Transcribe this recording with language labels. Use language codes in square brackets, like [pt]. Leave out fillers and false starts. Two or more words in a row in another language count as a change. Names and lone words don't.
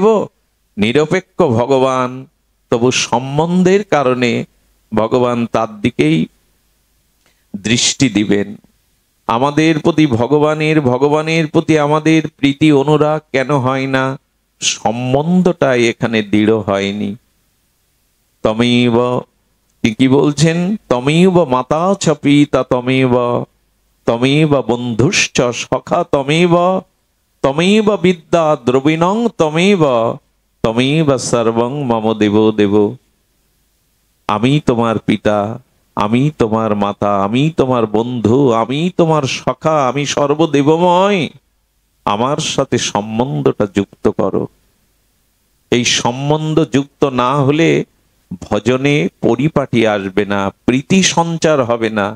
[bn] নিরপেক্ষ ভগবান, তবু সম্বন্ধের কারণে ভগবান তার দিকেই দৃষ্টি দিবেন। আমাদের প্রতি ভগবানের প্রতি আমাদের প্রীতি অনুরাগ কেন হয় না? সম্বন্ধটা এখানে দৃঢ় হয়নি। তমেব, কি বলছেন? [sa] তমেব মাতা চ পিতা তমেব, তমেব বন্ধুশ্চ সখা তমেব, তমেব বিদ্যা দ্রবিণং তমেব, তমেব সর্বং মম দেব দেব। [bn] আমি তোমার পিতা, আমি তোমার মাতা, আমি তোমার বন্ধু, আমি তোমার সখা, আমি সর্বদেবময়। আমার সাথে সম্বন্ধটা যুক্ত করো। এই সম্বন্ধ যুক্ত না হলে ভজনে পরিপাটি আসবে না, প্রীতি সঞ্চার হবে না।